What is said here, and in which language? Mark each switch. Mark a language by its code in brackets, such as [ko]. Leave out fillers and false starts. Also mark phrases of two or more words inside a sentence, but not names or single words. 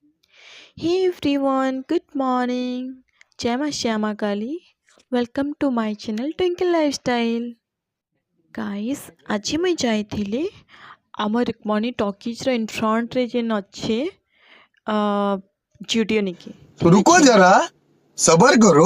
[en] Hey everyone, good morning. [or] Jai Ma Shyama Kali. [en] Welcome to my channel Twinkle Lifestyle. Guys, [spv] ଆଜି ମୁଇଁ ଯାଇଥିଲି ଆମ ରୁକ୍ମଣୀ ଟକିଜ୍ର [en] in frontରେ [spv] ଯେନ୍ ଅଛେ ଜୁଡ଼ିଓ ନିକି ଠିକ୍ [hi] रुको [spv] ଅଛେ [hi] जरा सबर करो।